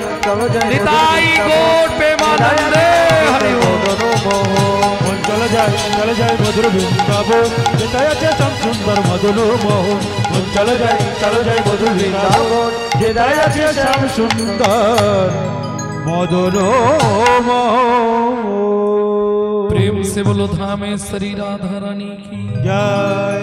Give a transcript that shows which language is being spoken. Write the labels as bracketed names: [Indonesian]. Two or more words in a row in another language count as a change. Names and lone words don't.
[Bangla] নিতাই গৌর প্রেমানন্দে হরি ওম চলো যাই মধুর বৃন্দাবন যেটাই আছে শ্যাম সুন্দর মদন মোহন চলো যাই মধুর বৃন্দাবন যেটাই আছে শ্যাম সুন্দর মদন মোহন [Hindi] प्रेम से बोलो धामेश्वरी राधा रानी की जय